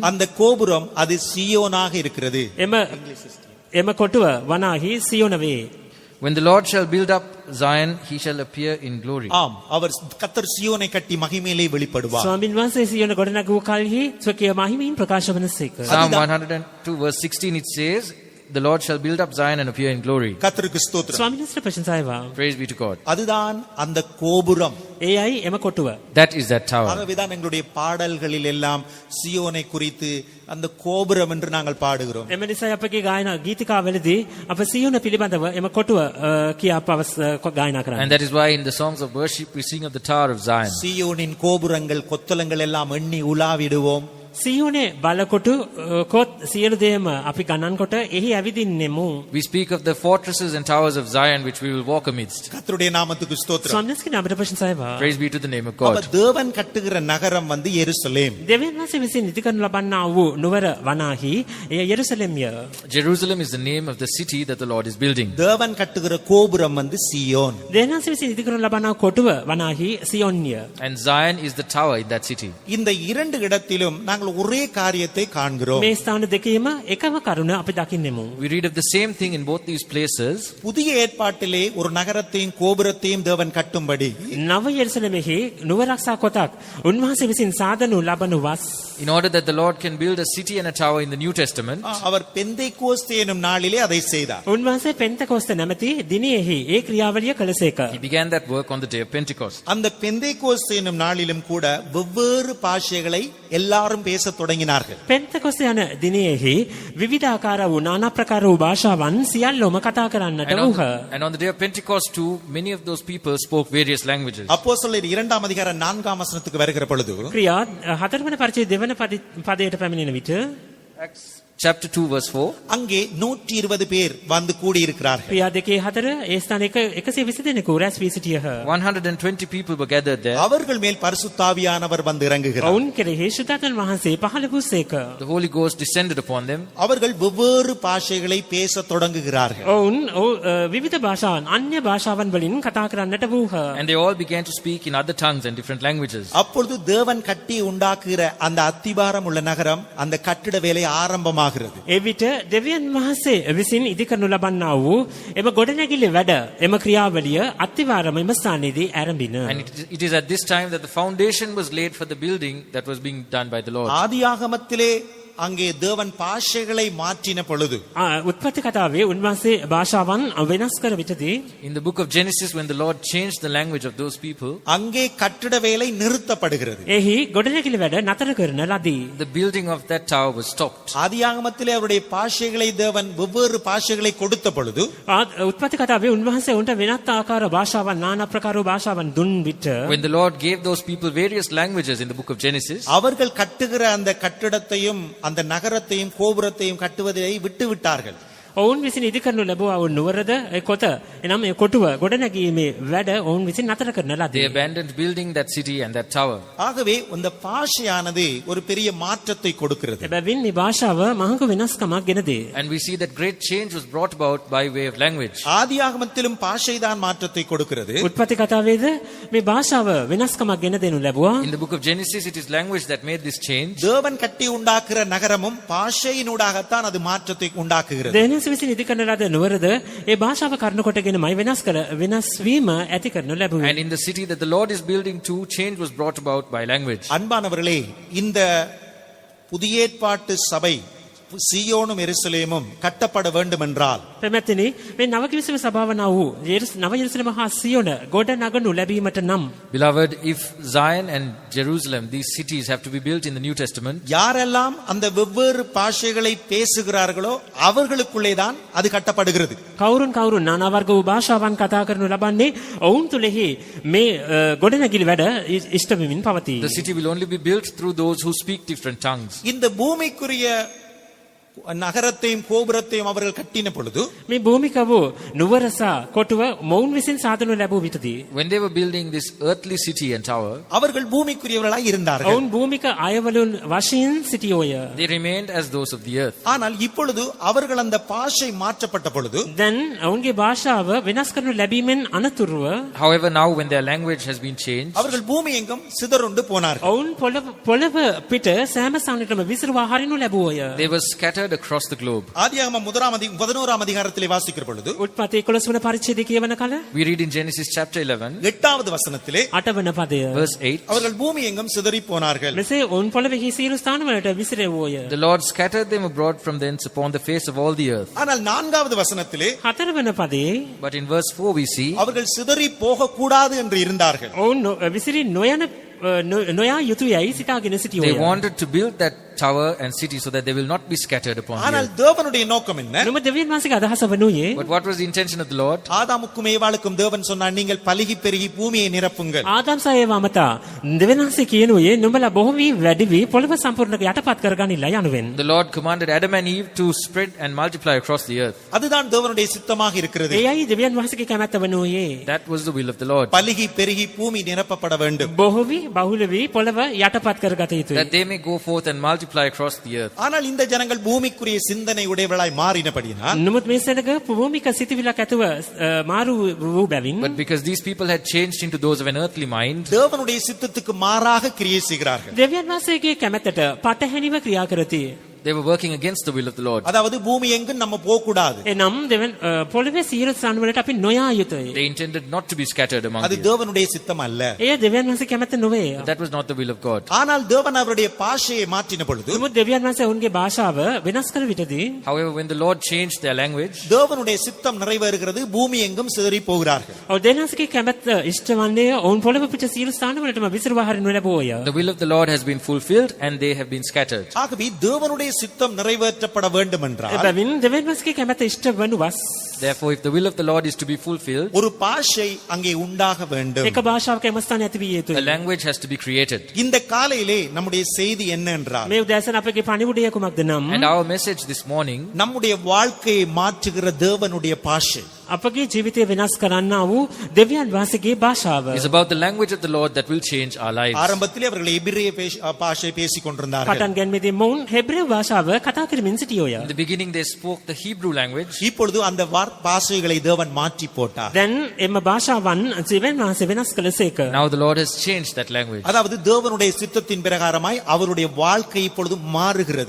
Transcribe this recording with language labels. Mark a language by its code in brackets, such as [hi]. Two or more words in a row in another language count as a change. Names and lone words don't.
[ta] அந்த கோபுரம் அது சீயோனாக இருக்கிறது. [si] එම කොටුව වනාහි සියොන වේ. [en] when the Lord shall build up Zion, he shall appear in glory. [ta] ஆம், அவர் கர்த்தர் சீயோனை கட்டி மகிமையிலே வெளிப்படுவார். [si] ස්වාමීන් වහන්සේ සියොන ගොඩනගූ කල්හි ස්වකීය මහිමයෙන් ප්‍රකාශ වනසේක. [en] Psalm 102 verse 16, it says, the Lord shall build up Zion and appear in glory. [ta] கர்த்தருக்கு ஸ்தோத்திரம். [si] ස්වාමීන් වහන්සේ ප්‍රශංසායවා. [en] Praise be to God. [ta] அதுதான் அந்த கோபுரம். [si] එයයි එම කොටුව. [en] That is that tower. [ta] ஆகவேதான் எங்களுடைய பாடல்களில் எல்லாம் சியோனை குறித்து அந்த கோபுரம் என்று நாங்கள் பாடுகிறோம். [si] එම නිසා අපගේ ගායනා ගීතිකාවලදී අප සියොන පිළිබඳව එම කොටුව කියා ගායනා කරන්නේ. [en] And that is why in the songs of worship we sing of the Tower of Zion. [ta] சியோனின் கோபுரங்கள் கொத்தளங்கள் எல்லாம் எண்ணி உலாவிடுவோம். [si] සියොනේ බලකොටු කොත් සියලු දේම අපි ගණන් කොට එහි ඇවිදින්නෙමු. [en] We speak of the fortresses and towers of Zion which we will walk amidst. [ta] கர்த்தருடைய நாமத்துக்கு ஸ்தோத்திரம். [si] ස්වාමීන් වහන්සේ ප්‍රශංසායවා. [en] Praise be to the name of [ta] அப்ப [en] God. [ta] தேவன் கட்டுகிற நகரம் வந்து எருசலேம். [si] දෙවියන් වහන්සේ විසින් ඉදිකරනු ලබන්නා වූ නුවර වනාහි එය යෙරුසලෙම්ය. [en] Jerusalem is the name of the city that the Lord is building. [ta] தேவன் கட்டுகிற கோபுரம் வந்து சீயோன். [si] දෙවියන් වහන්සේ විසින් ඉදිකරනු ලබන්නා කොටුව වනාහි සියොන්ය. [en] And Zion is the tower in that city. [ta] இந்த இரண்டு இடத்திலும் நாங்கள் நாங்கள் ஒரே காரியத்தை காண்கிறோம். [si] මේ ස්ථාන දෙකේම එකම කරුණ අපි දකින්නෙමු. [en] We read of the same thing in both these places. [ta] புதிய ஏற்பாட்டிலே ஒரு நகரத்தையும் கோபுரத்தையும் தேவன் கட்டும்படி [si] නව යෙරුසලමෙහි නුවරක්ෂා කොටක් උන්වහන්සේ විසින් සාදනු ලබනු වස් [en] In order that the Lord can build a city and a tower in the New Testament, [ta] அவர் பெந்தைக்கோஸ்து எனும் நாளிலே அதை செய்தார். [si] උන්වහන්සේ පෙන්තකොස්ත නැමැති දිනයෙහි ඒ ක්‍රියාවලිය කළසේක. [en] he began that work on the day of Pentecost. [ta] அந்த பெந்தைக்கோஸ்து எனும் நாளிலும் கூட வெவ்வேறு பாஷைகளை எல்லாரும் பேசத் தொடங்கினார்கள். [si] පෙන්තකොස්ත යන දිනයෙහි විවිධාකාර වූ නානා ප්‍රකාර වූ භාෂාවන් සියල්ලොම කතා කරන්නට වූහ. [en] And on the day of Pentecost too, many of those people spoke various languages. [ta] அப்போஸ்தலர் 2 அதிகாரம் 4 வசனத்துக்கு வருகிற பொழுது [si] ක්‍රියා 4 වන පරිච්ඡේදය දෙවන පදයට පැමිණෙන විට [en] Acts chapter 2 verse 4. [ta] அங்கே 120 பேர் வந்து கூடியிருக்கிறார்கள். [si] ක්‍රියා 2:4 ඒ ස්ථාන 120 දෙනෙකු රැස් වී සිටියහ. [en] 120 people were gathered there. [ta] அவர்கள் மேல் பரிசுத்தாவியானவர் வந்து இறங்குகிறார். [si] ඔවුන් කෙරෙහි ශුද්ධාත්ම වහන්සේ පහළ වූසේක. [en] The Holy Ghost descended upon them. [ta] அவர்கள் வெவ்வேறு பாஷைகளை பேசத் தொடங்குகிறார்கள். [si] ඔවුන් විවිධ භාෂාවන් අන්‍ය භාෂාවන් වලින් කතා කරන්නට වූහ. [en] And they all began to speak in other tongues and different languages. [ta] அப்பொழுது தேவன் கட்டி உண்டாக்குகிற அந்த அத்திபாரம் உள்ள நகரம் அந்த கட்டிட வேலை ஆரம்பமாகிறது. [si] එවිට දෙවියන් වහන්සේ විසින් ඉදිකරනු ලබන්නා වූ එම ගොඩනැගිලි වැඩ එම ක්‍රියාවලිය අත්තිවාරම එම ස්ථානයේදී ආරම්භින. [en] And it is at this time that the foundation was laid for the building that was being done by the Lord. [ta] ஆதியாகமத்திலே அங்கே தேவன் பாஷைகளை மாற்றின பொழுது [si] උත්පත්ති කතාවේ උන්වහන්සේ භාෂාවන් වෙනස් කර විටදී [en] In the book of Genesis, when the Lord changed the language of those people, [ta] அங்கே கட்டிட வேலை நிறுத்தப்படுகிறது. [si] එහි ගොඩනැගිලි වැඩ නතර කරන ලදී. [en] the building of that tower was stopped. [ta] ஆதியாகமத்திலே அவருடைய பாஷைகளை தேவன் வெவ்வேறு பாஷைகளை கொடுத்த பொழுது [si] උත්පත්ති කතාවේ උන්වහන්සේ උන්ට වෙනත් ආකාර භාෂාවන් නානා ප්‍රකාර භාෂාවන් දුන් විට [en] When the Lord gave those people various languages in the book of Genesis, [ta] அவர்கள் கட்டுகிற அந்த கட்டிடத்தையும் அந்த நகரத்தையும் கோபுரத்தையும் கட்டுவதை விட்டு விட்டார்கள். [si] ඔවුන් විසින් ඉදිකරනු ලැබුවා වූ නුවරද ඒ කොත එනම් ඒ කොටුව ගොඩනැගීමේ වැඩ ඔවුන් විසින් නතර කරන [en] they [si] ලදී. [en] abandoned building that city and that tower. [ta] ஆகவே இந்த பாஷையானது ஒரு பெரிய மாற்றத்தை கொடுக்கிறது. [si] එබැවින් මේ භාෂාව මහඟ වෙනස්කමක් ගෙන දේ. [en] And we see that great change was brought about by way of language. [ta] ஆதியாகமத்திலும் பாஷைதான் மாற்றத்தை கொடுக்கிறது. [si] උත්පත්ති කතාවේද මේ භාෂාව වෙනස්කමක් ගෙන දෙනු ලැබුවා. [en] In the book of Genesis, it is language that made this change. [ta] தேவன் கட்டி உண்டாக்குற நகரமும் பாஷையினூடாகத்தான் அது மாற்றத்தை உண்டாக்குகிறது. [si] දෙවියන් විසින් ඉදිකරන ලද නුවරද ඒ භාෂාව කරුණු කොටගෙනමයි වෙනස් වීම ඇති කරනු ලැබුවේ. [en] And in the city that the Lord is building too, change was brought about by language. [ta] அன்பானவர்களே, இந்த புதிய ஏற்பாட்டு சபை சீயோனும் எருசலேமும் கட்டப்பட வேண்டும் என்றால் [si] පැමැතිනි මේ නව කිවිසුම සභාව වූ නව යෙරුසලම හා සියොන ගොඩ නගනු ලැබීමට නම් [en] Beloved, if Zion and Jerusalem, these cities have to be built in the New Testament, [ta] யாரெல்லாம் அந்த வெவ்வேறு பாஷைகளை பேசுகிறார்களோ அவர்களுக்குள்ளே தான் அது கட்டப்படுகிறது. [si] කවුරුන් නානා වර්ග වූ භාෂාවන් කතා කරනු ලබන්නේ ඔවුන් තුලෙහි මේ ගොඩනැගිලි වැඩ ඉෂ්ට වෙමින් පවතී. [en] the city will only be built through those who speak different tongues. [ta] இந்த பூமிக்குரிய நகரத்தையும் கோபுரத்தையும் அவர்கள் கட்டின பொழுது [si] මේ භූමික වූ නුවරසා කොටුව මොවුන් විසින් සාදනු ලැබූ විටදී [en] When they were building this earthly city and tower, [ta] அவர்கள் பூமிக்குரியவர்களாய் இருந்தார்கள். [si] ඔවුන් භූමික අයවලුන් වශයෙන් සිටියෝය. [en] they remained as those of the earth. [ta] ஆனால் இப்பொழுது அவர்கள் அந்த பாஷை மாற்றப்பட்ட பொழுது [si] දැන් ඔවුන්ගේ භාෂාව වෙනස් කරනු ලැබීමෙන් අනතුරුව [en] However, now when their language has been changed, [ta] அவர்கள் பூமி எங்கும் சிதறுண்டு போனார்கள். [si] ඔවුන් පොළව පිට සෑම ස්ථානයකම විසිරුවා හරිනු ලැබුවෝය. [en] they were scattered across the globe. [ta] ஆதியாகமம் 11ஆம் அதிகாரத்திலே வாசிக்கிற பொழுது [si] උත්පත්ති 11 වන පරිච්ඡේදය කියවන කල [en] We read in Genesis chapter 11, [ta] 8வது வசனத்திலே [si] 8 වන පදය. [en] verse 8, [ta] அவர்கள் பூமி எங்கும் சிதறி போனார்கள். [si] මෙසේ ඔවුන් පොළොවෙහි සියලු ස්ථානවලට විසිරෙව්වෝය. [en] the Lord scattered them abroad from thence upon the face of all the earth. [ta] ஆனால் 4வது வசனத்திலே [si] 4 වන පදයේ [en] But in verse 4 we see, [ta] அவர்கள் சிதறி போக கூடாது என்று இருந்தார்கள். [si] ඔවුන් විසිරි නොයා යුතුයයි සිතාගෙන [en] they [si] සිටියෝය. [en] wanted to build that tower and city so that they will not be scattered upon the [ta] ஆனால் [en] earth. [ta] தேவனுடைய நோக்கம் என்ன? [si] නුඹ දෙවියන් වහන්සේගේ අදහස වනුයේ [en] But what was the intention of the Lord? [ta] ஆதாமுக்கும் ஏவாளுக்கும் தேவன் சொன்னார், நீங்கள் பலுகி பெருகி பூமியை நிரப்புங்கள். [si] ආදම් සහ ඒවා මත දෙවියන් වහන්සේ කියනුයේ නුඹලා බොහෝ වී වැඩි වී පොළව සම්පූර්ණක යටපත් කරගනිලා යනුවෙන්. [en] The Lord commanded Adam and Eve to spread and multiply across the earth. [ta] அதுதான் தேவனுடைய சித்தமாக இருக்கிறது. [si] එයයි දෙවියන් වහන්සේගේ කැමැත්ත වනුයේ. [en] That was the will of the Lord. [ta] பலுகி பெருகி பூமி நிரப்பப்பட வேண்டும். [si] බොහෝ වී බහුල වී පොළව යටපත් කරගත යුතුයි. [en] That they may go forth and multiply multiply across the earth. [ta] ஆனால் இந்த ஜனங்கள் பூமிக்குரிய சிந்தனை உடையவர்களாய் மாறினபடியினால் [si] නමුත් මේ සෙනග භූමික සිතවිල්ලක් ඇතුව මාරු වූ බැවින් [en] But because these people had changed into those of an earthly mind, [ta] தேவனுடைய சித்தத்துக்கு மாறாக கிரியை செய்கிறார்கள். [si] දෙවියන් වහන්සේගේ කැමැත්තට පටහැනිව ක්‍රියා කරති. [en] they were working against the will of the Lord. [ta] அதாவது பூமி எங்கும் நம்ம போக கூடாது. [si] එනම් දෙවන් පොළවේ සියලු ස්ථාන වලට අපි නොයා යුතුයි. [en] They intended not to be scattered among [ta] அது [en] the earth. [ta] தேவனுடைய சித்தம் அல்ல. [si] එය දෙවියන් වහන්සේ කැමැත්ත නොවේ. [en] That was not the will of God. [ta] ஆனால் தேவன் அவருடைய பாஷையை மாற்றின பொழுது [si] නමුත් දෙවියන් වහන්සේ ඔවුන්ගේ භාෂාව වෙනස් කර විටදී [en] However, when the Lord changed their language, [ta] தேவனுடைய சித்தம் நிறைவேறுகிறது. பூமி எங்கும் சிதறி போகிறார்கள். [si] ඔව් දෙවියන්ගේ කැමැත්ත ඉෂ්ට වන්නේ ඔවුන් පොළව පිට සියලු ස්ථාන වලටම විසිරුවා හරිනු ලැබුවෝය. [en] the will of the Lord has been fulfilled and they have been scattered. [ta] ஆகவே தேவனுடைய சித்தம் நிறைவேற்றப்பட வேண்டும் என்றால் [si] එබැවින් දෙවියන් වහන්සේගේ කැමැත්ත ඉෂ්ට වනුවස් [en] Therefore, if the will of the Lord is to be fulfilled, [ta] ஒரு பாஷை அங்கே உண்டாக வேண்டும். [si] එක භාෂාවක එම ස්ථාන ඇති විය [en] a [si] යුතුයි. [en] language has to be created. [ta] இந்த காலையிலே நம்முடைய செய்தி என்ன என்றால் [si] මේ උදෑසන අපගේ පණිවුඩය කුමක්ද නම් [en] And our message this morning [ta] நம்முடைய வாழ்க்கையை மாற்றுகிற தேவனுடைய பாஷை. [si] අපගේ ජීවිතය වෙනස් කරන්නා වූ දෙවියන් වහන්සේගේ භාෂාව. [en] is about the language of the Lord that will change our lives. [ta] ஆரம்பத்திலே அவர்கள் எபிரேய பாஷை பேசிக் கொண்டிருந்தார்கள். [si] පටන් ගැනීමේදී මොවුන් හෙබ්‍රේව භාෂාව කතා කරමින් සිටියෝය. [en] In the beginning, they spoke the Hebrew language. [ta] இப்பொழுது அந்த பாஷைகளை தேவன் மாற்றி போட்டார். [si] දැන් එම භාෂාවන් දෙවියන් වහන්සේ වෙනස් කළසේක. [en] Now the Lord has changed that language. [ta] அதாவது தேவனுடைய சித்தத்தின் பிரகாரமாய் அவருடைய வாழ்க்கை இப்பொழுது மாறுகிறது.